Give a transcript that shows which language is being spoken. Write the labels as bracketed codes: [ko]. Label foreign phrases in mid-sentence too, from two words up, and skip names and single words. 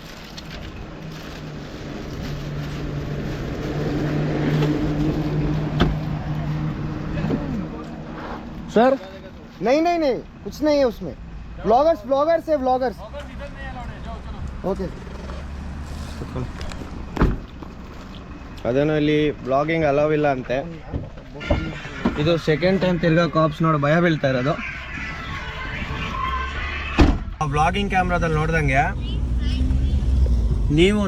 [hi] सर नहीं कुछ नहीं है उसमें। ब्लॉगर्स है ब्लॉगर्स। ओके [kn] ಅದೇನೋ ಇಲ್ಲಿ [en] blogging allow [kn] ಇಲ್ಲ ಅಂತೆ. ಇದು [en] second time [kn] ತಿರ್ಗಾ ಕಾಪ್ಸ್ ನೋಡಿ ಭಯ ಬೀಳ್ತಾ ಇರೋದು. ಬ್ಲಾಗಿಂಗ್ ಕ್ಯಾಮ್ರಾದಲ್ಲಿ ನೋಡ್ದಂಗೆ ನೀವು